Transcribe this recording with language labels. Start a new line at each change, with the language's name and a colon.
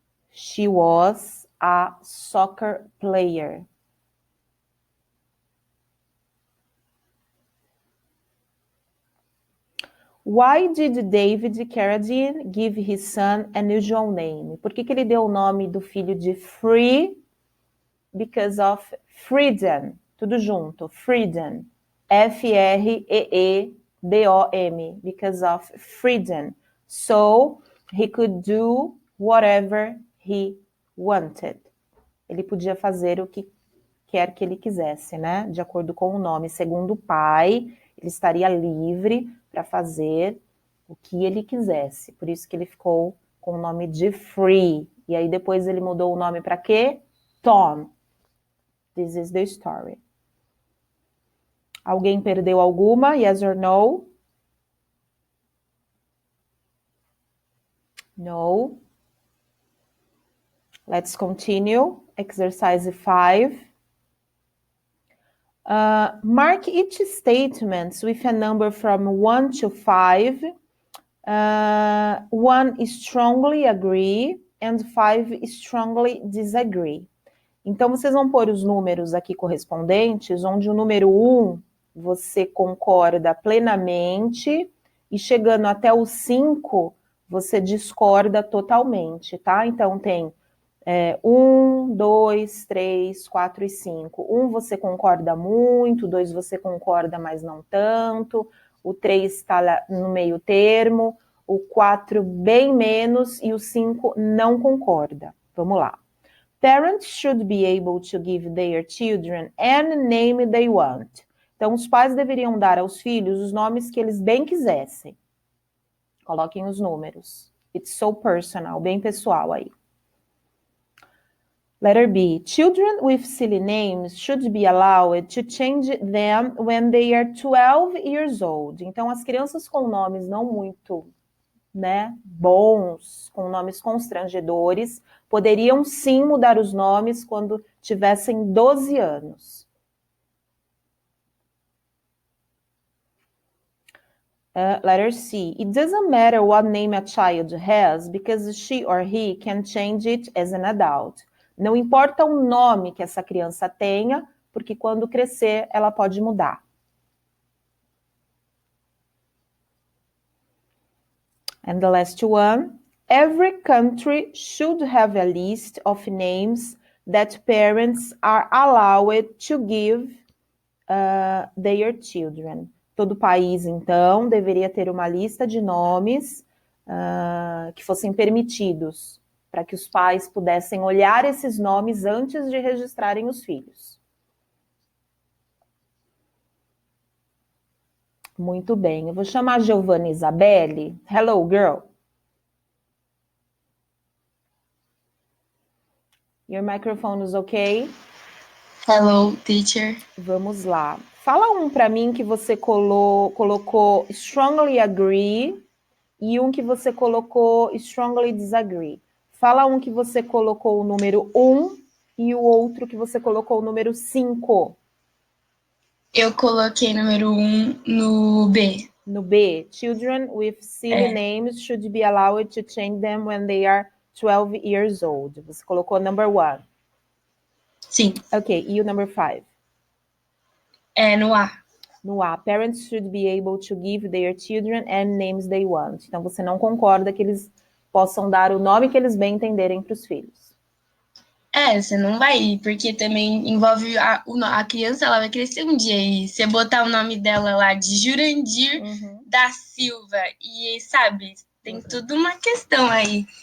English: She was a soccer player. Why did David Carradine give his son an unusual name?
Portuguese: Por que ele deu o nome do filho de Free?
English: Because of freedom.
Portuguese: Tudo junto.
English: Freedom. F-R-E-E-D-O-M. Because of freedom. So, he could do whatever he wanted.
Portuguese: Ele podia fazer o que quer que ele quisesse, né? De acordo com o nome. Segundo o pai, ele estaria livre para fazer o que ele quisesse. Por isso que ele ficou com o nome de Free. E aí depois ele mudou o nome para quê?
English: Tom. This is the story.
Portuguese: Alguém perdeu alguma?
English: Yes or no? No. Let's continue. Exercise 5. Mark each statement with a number from 1 to 5. 1 strongly agree and 5 strongly disagree.
Portuguese: Então, vocês vão pôr os números aqui correspondentes, onde o número 1 você concorda plenamente e chegando até o 5 você discorda totalmente, tá? Então, tem 1, 2, 3, 4 e 5. 1 você concorda muito, 2 você concorda, mas não tanto. O 3 está no meio termo. O 4 bem menos e o 5 não concorda. Vamos lá.
English: Parents should be able to give their children any name they want.
Portuguese: Então, os pais deveriam dar aos filhos os nomes que eles bem quisessem. Coloquem os números.
English: It's so personal,
Portuguese: bem pessoal aí.
English: Letter B. Children with silly names should be allowed to change them when they are 12 years old.
Portuguese: Então, as crianças com nomes não muito, bons, com nomes constrangedores, poderiam sim mudar os nomes quando tivessem 12 anos.
English: Letter C. It doesn't matter what name a child has because she or he can change it as an adult.
Portuguese: Não importa o nome que essa criança tenha, porque quando crescer, ela pode mudar.
English: And the last one. Every country should have a list of names that parents are allowed to give their children.
Portuguese: Todo país, então, deveria ter uma lista de nomes que fossem permitidos, para que os pais pudessem olhar esses nomes antes de registrarem os filhos. Muito bem. Eu vou chamar a Giovanna Isabelle.
English: Hello, girl. Your microphone is okay? Hello, teacher.
Portuguese: Vamos lá. Fala para mim que você colocou
English: strongly agree
Portuguese: e um que você colocou
English: strongly disagree.
Portuguese: Fala um que você colocou o número 1 e o outro que você colocou o número 5. Eu coloquei número 1 no B. No B.
English: Children with silly names should be allowed to change them when they are 12 years old.
Portuguese: Você colocou
English: number 1.
Portuguese: Sim. Ok. E o
English: number 5?
Portuguese: No A. No A.
English: Parents should be able to give their children any names they want.
Portuguese: Então, você não concorda que eles possam dar o nome que eles bem entenderem para os filhos. Você não vai ir, porque também envolve a criança, ela vai crescer um dia e você botar o nome dela lá de Jurandir da Silva e, sabe, tem tudo uma questão aí.